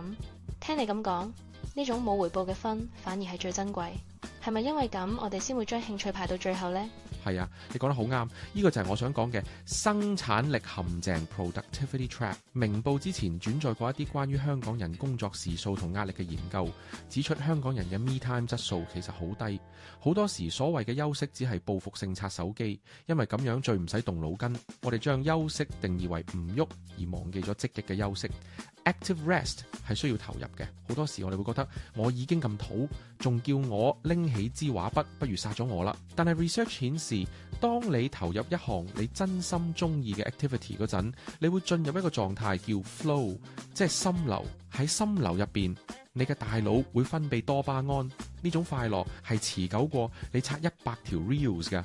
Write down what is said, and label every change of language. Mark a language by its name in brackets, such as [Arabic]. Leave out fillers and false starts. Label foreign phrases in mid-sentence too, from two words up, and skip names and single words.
[Cantonese] 聽你咁講，呢種冇回報嘅分反而係最珍貴。係咪因為咁，我哋先會將興趣排到最後呢？係啊，你講得好啱，呢個就係我想講嘅生產力陷阱 [English] （productivity trap）。 [Cantonese] 明報之前轉載過一啲關於香港人工作時數同壓力嘅研究，指出香港人嘅 [English] me time [Cantonese] 質素其實好低，好多時所謂嘅休息只係報復性刷手機，因為咁樣最唔使動腦筋。我哋將休息定義為唔喐，而忘記咗積極嘅休息。 [English] Active rest [Cantonese] 係需要投入嘅，好多時我哋會覺得我已經咁土，仲叫我拎起支畫筆，不如殺咗我啦。但係 research 顯示，當你投入一項你真心中意嘅 activity 嗰陣，你會進入一個狀態叫 flow， 即係心流。喺心流入邊，你嘅大腦會分泌多巴胺，呢種快樂係持久過你刷100條 reels 嘅。